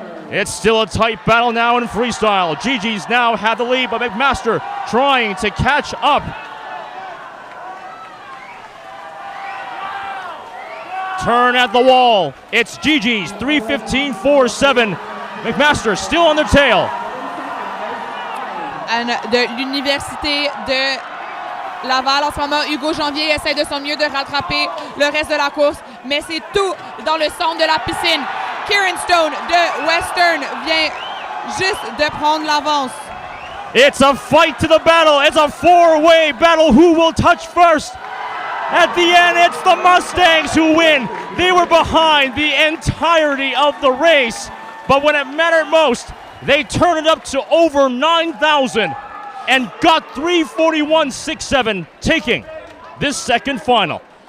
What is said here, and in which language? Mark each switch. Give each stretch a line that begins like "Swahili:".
English: It's still a tight battle now in freestyle. GG's now have the lead, but McMaster trying to catch up. Turn at the wall. It's GG's 3:15.47. McMaster still on their tail.
French: And de l'Université de Laval en ce moment, Hugo Janvier essaie de son mieux de rattraper le reste de la course, mais c'est tout dans le centre de la piscine. Kieran Stone de Western vient juste de prendre l'avance.
English: It's a fight to the battle. It's a 4-way battle. Who will touch first? At the end, it's the Mustangs who win. They were behind the entirety of the race, but when it mattered most, they turned it up to over 9,000 and got 3:41.67, taking this second final.